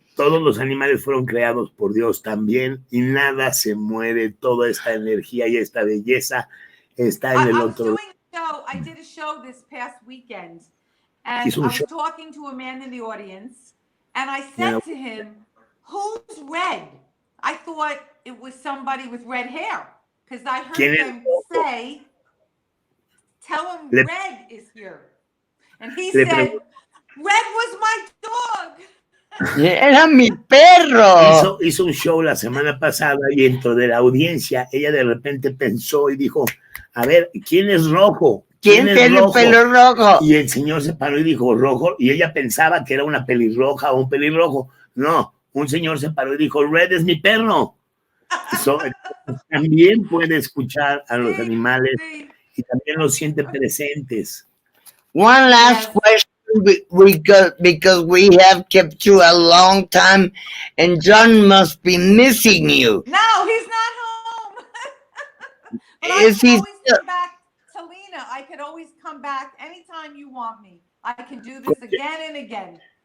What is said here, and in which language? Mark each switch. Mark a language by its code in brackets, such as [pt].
[es] Todos los animales fueron creados por Dios también y nada se muere. Toda esta energía y esta belleza está en el otro. [en] I did a show this past weekend, and I was talking to a man in the audience, and I said to him, "Who's red?" I thought it was somebody with red hair because I heard him say, "Tell him Red is here," and he said, "Red was my dog." [es] Era mi perro. Hizo un show la semana pasada y dentro de la audiencia ella de repente pensó y dijo, a ver, ¿quién es rojo? ¿Quién tiene el pelo rojo? Y el señor se paró y dijo rojo y ella pensaba que era una pelirroja o un pelirrojo. No, un señor se paró y dijo, Red es mi perro. También puede escuchar a los animales y también los siente presentes. [en] One last question. Because we have kept you a long time and John must be missing you. No, he's not home. But I can always come back, Talina. I could always come back anytime you want me. I can do this again and again.